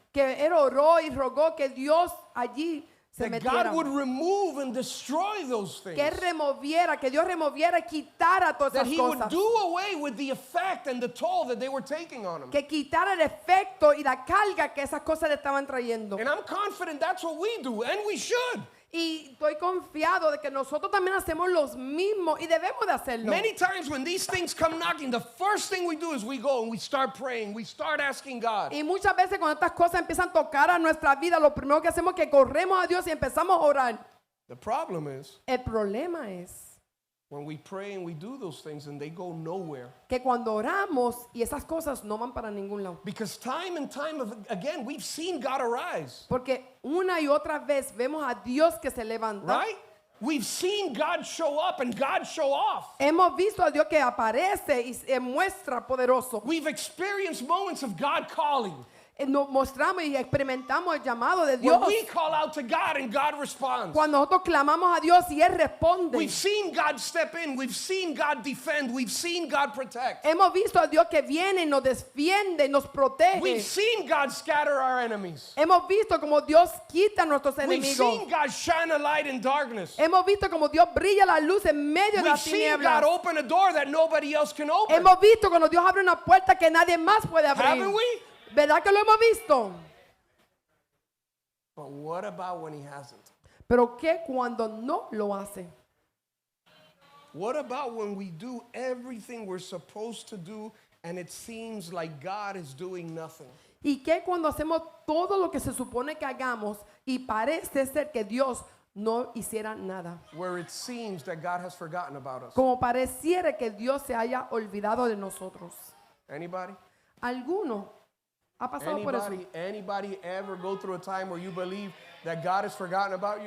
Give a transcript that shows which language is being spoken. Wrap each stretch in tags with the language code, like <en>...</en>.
<es>Que él oró y rogó que Dios allí se</es> <en>that</en> <es>metiera.</es> <en>God would remove and destroy those things.</en> <es>Que removiera, que Dios removiera y quitara todas</es> <en>That</en> <es>esas</es> <en>he would</en> <es>cosas.</es> <en>do away with the effect and the toll that they were taking on him.</en> <es>Que quitara el efecto y la carga que esas cosas le estaban trayendo.</es> <en>And I'm confident that's what we do, and we should.</en> <es>Y estoy confiado de que nosotros también hacemos los mismos y debemos de hacerlo.</es> <en>Many times when these things come knocking, the first thing we do is we go and we start praying, we start asking God.</en> <es>Y muchas veces cuando estas cosas empiezan a tocar a nuestra vida, lo primero que hacemos es que corremos a Dios y empezamos a orar.</es> <en>The problem is</en> <es>El problema es</es> <en>when we pray and we do those things and they go nowhere.</en> <es>que cuando oramos y esas cosas no van para ningún lado.</es> <en>Because time and time again, we've seen God arise,</en> <es>Porque una y otra vez vemos a Dios que se levanta.</es> <en>right? We've seen God show up and God show off.</en> <es>Hemos visto a Dios que aparece y se muestra poderoso.</es> <en>We've experienced moments of God calling,</en> <es>Nos mostramos y experimentamos el llamado de Dios.</es> <en>where we call out to God and God responds.</en> <es>Cuando nosotros clamamos a Dios y Él responde.</es> <en>We've seen God step in, we've seen God defend, we've seen God protect.</en> <es>Hemos visto a Dios que viene y nos defiende y nos protege.</es> <en>We've seen God scatter our enemies.</en> <es>Hemos visto como Dios quita a nuestros</es> <en>We've</en> <es>enemigos.</es> <en>seen God shine a light in darkness.</en> <es>Hemos visto como Dios brilla la luz en medio de</es> <en>We've</en> <es>las</es> <en>seen</en> <es>tinieblas.</es> <en>God open a door that nobody else can open.</en> <es>Hemos visto cuando Dios abre una puerta que nadie más puede abrir.</es> <en>Haven't we?</en> <es>¿Verdad que lo hemos visto?</es> <en>But what about when he hasn't?</en> <es>Pero ¿qué cuando no lo hace?</es> <en>What about when we do everything we're supposed to do and it seems like God is doing nothing?</en> <es>¿Y qué cuando hacemos todo lo que se supone que hagamos y parece ser que Dios no hiciera nada?</es> <en>Where it seems that God has forgotten about us.</en> <es>Como pareciera que Dios se haya olvidado de nosotros.</es> <en>Anybody?</en> <es>¿Alguno ha pasado por eso?</es> <en>Anybody ever go through a time where you believe that God has forgotten about you?</en>